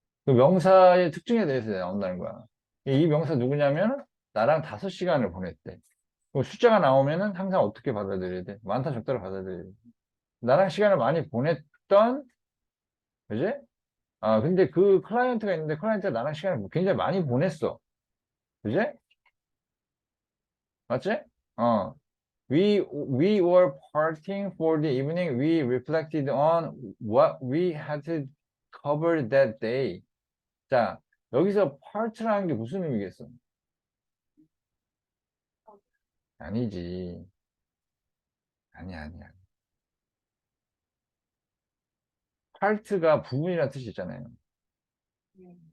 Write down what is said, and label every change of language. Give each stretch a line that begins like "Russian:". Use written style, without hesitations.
Korean: 그 명사의 특징에 대해서 나온다는 거야. 이 명사 누구냐면 나랑 5시간을 보냈대. 그럼 숫자가 나오면은 항상 어떻게 받아들여야 돼? 많다 적다를 받아들여야 돼. 나랑 시간을 많이 보냈던, 그지? 아, 근데 그 클라이언트가 있는데 클라이언트가 나랑 시간을 굉장히 많이 보냈어. 그지? 맞지? 어.
English: We were partying for the evening. We reflected on what we had to cover that day.
Korean: 자, 여기서 part라는 게 무슨 의미겠어? 아니지. 아니야. part가 부분이라는 뜻이 있잖아요. 게